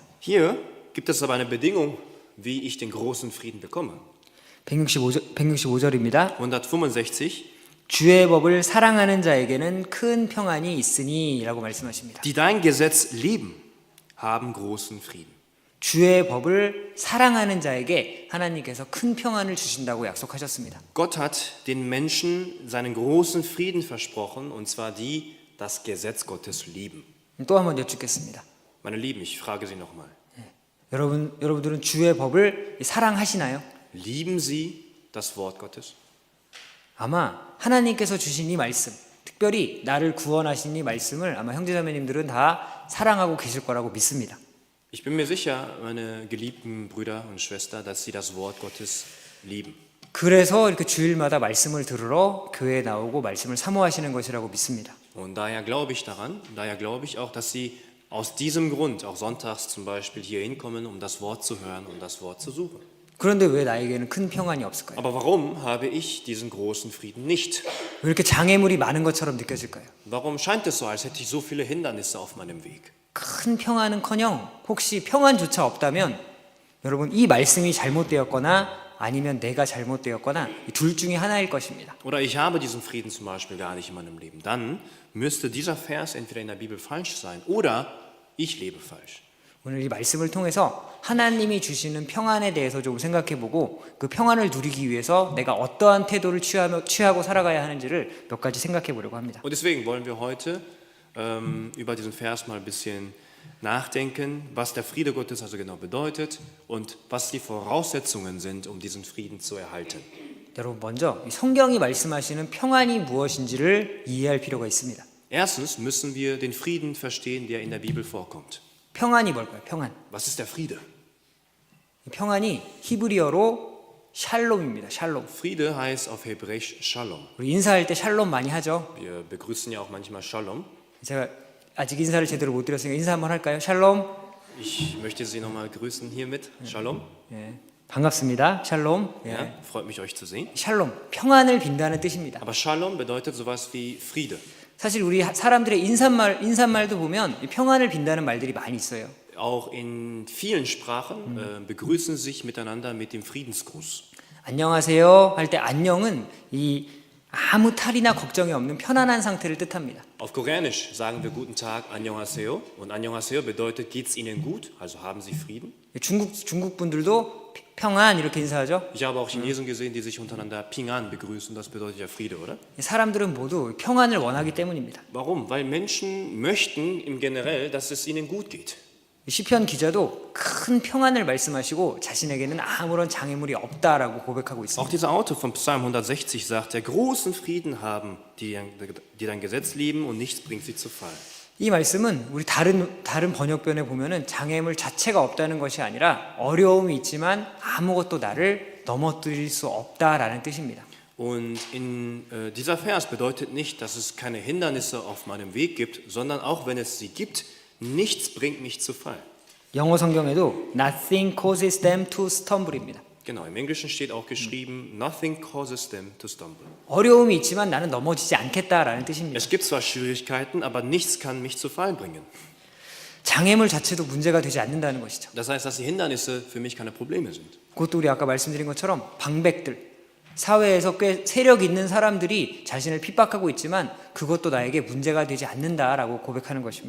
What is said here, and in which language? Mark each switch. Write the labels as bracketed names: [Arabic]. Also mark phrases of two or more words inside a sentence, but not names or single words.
[German] Hier gibt es aber eine Bedingung, wie ich den großen Frieden bekomme. [Korean] 165절입니다. 165. 주의 법을 사랑하는 자에게는 큰 평안이 있으니 라고 말씀하십니다. [German] Die dein Gesetz lieben, haben großen Frieden. [Korean] 주의 법을 사랑하는 자에게 하나님께서 큰 평안을 주신다고 약속하셨습니다. [German] Gott hat den Menschen seinen großen Frieden versprochen, und zwar die, das Gesetz Gottes lieben. [Korean] 또 한번 여쭙겠습니다. [German] Meine Lieben, ich frage Sie nochmal. [Korean] 여러분들은 주의 법을 사랑하시나요? [German] Lieben Sie das Wort Gottes? [Korean] 아마 하나님께서 주신 이 말씀, 특별히 나를 구원하신 이 말씀을 아마 형제자매님들은 다 사랑하고 계실 거라고 믿습니다. [German] Ich bin mir sicher, meine geliebten Brüder und Schwestern, dass Sie das Wort Gottes lieben. [Korean] 그래서 이렇게 주일마다 말씀을 들으러 교회에 나오고 말씀을 사모하시는 것이라고 믿습니다. [German] Und daher glaube ich auch, dass Sie aus diesem Grund auch sonntags zum Beispiel hier hinkommen, um das Wort zu hören und das Wort zu suchen. [Korean] 그런데 왜 나에게는 큰 평안이 없을까요? [German] Aber warum habe ich diesen großen Frieden nicht? [Korean] 왜 이렇게 장애물이 많은 것처럼 느껴질까요? [German] Warum scheint es so, als hätte ich so viele Hindernisse auf meinem Weg? [Korean] 큰 평안은커녕 혹시 평안조차 없다면 여러분 이 말씀이 잘못되었거나 아니면 내가 잘못되었거나 이 둘 중에 하나일 것입니다. [German] Oder ich habe diesen Frieden zum Beispiel gar nicht in meinem Leben. Dann müsste dieser Vers entweder in der Bibel falsch sein oder ich lebe falsch. [Korean] 오늘 이 말씀을 통해서 하나님이 주시는 평안에 대해서 좀 생각해보고 그 평안을 누리기 위해서 내가 어떠한 태도를 취하고 살아가야 하는지를 몇 가지 생각해 보려고 합니다. [German] Und deswegen wollen wir heute über diesen Vers mal ein bisschen nachdenken, was der Friede Gottes also genau bedeutet und was die Voraussetzungen sind, um diesen Frieden zu erhalten. [Korean] 여러분 먼저 이 성경이 말씀하시는 평안이 무엇인지를 이해할 필요가 있습니다. [German] Erstens müssen wir den Frieden verstehen, der in der Bibel vorkommt. [Korean] 평안이 뭘까요? 평안. [German] Was ist der Friede? [Korean] 평안이 히브리어로 샬롬입니다. 샬롬. [German] Friede heißt auf Hebräisch Shalom. [Korean] 우리 인사할 때 샬롬 많이 하죠. [German] Wir begrüßen ja auch manchmal Shalom. [Korean] 제가 아직 인사를 제대로 못 드렸으니까 인사 한번 할까요? 샬롬. [German] Ich möchte Sie nochmal grüßen hiermit. Shalom. [Korean] 예. 반갑습니다. 샬롬. 예. [German] Ja, freut mich, euch zu sehen. [Korean] 샬롬. 평안을 빈다는 뜻입니다. [German] Aber Shalom bedeutet sowas wie Friede. [Korean] 사실 우리 사람들의 인사말도 보면 평안을 빈다는 말들이 많이 있어요. [German] Auch in vielen Sprachen begrüßen sich miteinander mit dem Friedensgruß. [Korean] 안녕하세요 할 때 안녕은 이 아무 탈이나 걱정이 없는 편안한 상태를 뜻합니다. [German] Auf Koreanisch sagen wir Guten Tag, Annyeonghaseyo. Und Annyeonghaseyo bedeutet, geht's Ihnen gut? Also haben Sie Frieden? [Korean] 중국 분들도 평안 이렇게 인사하죠. [German] Ich habe auch Chinesen gesehen, die sich untereinander Ping-an begrüßen. Das bedeutet ja Friede, oder? [Korean] 사람들은 모두 평안을 원하기 때문입니다. [German] Warum? Weil Menschen möchten im Generell, dass es ihnen gut geht. 시편 기자도 큰 평안을 말씀하시고 자신에게는 아무런 장애물이 없다라고 고백하고 Auch [Korean] 있습니다. [German] dieser Autor von Psalm 160 sagt, der großen Frieden haben, die dein Gesetz lieben und nichts bringt sie zu Fall. [Korean] 이 말씀은 우리 다른 번역본에 보면은 장애물 자체가 없다는 것이 아니라 어려움이 있지만 아무것도 나를 넘어뜨릴 수 없다라는 뜻입니다. [German] Und in dieser Vers bedeutet nicht, dass es keine Hindernisse auf meinem Weg gibt, sondern auch wenn es sie gibt, nichts bringt mich zu Fall. [Korean] 영어 성경에도 [English] nothing causes them to stumble [Korean] 입니다. [German] Genau, im Englischen steht auch geschrieben, [English] nothing causes them to stumble. [Korean] 어려움이 있지만 나는 넘어지지 않겠다라는 뜻입니다. [German] Es gibt zwar Schwierigkeiten, aber nichts kann mich zu Fall bringen. [Korean] 장애물 자체도 문제가 되지 않는다는 것이죠. [German] Das heißt, dass die Hindernisse für mich keine Probleme sind. [Korean] 그것도 우리 아까 말씀드린 것처럼 방백들, 사회에서 꽤 세력 있는 사람들이 자신을 핍박하고 있지만 그것도 나에게 문제가 되지 않는다라고 고백하는 것입니다.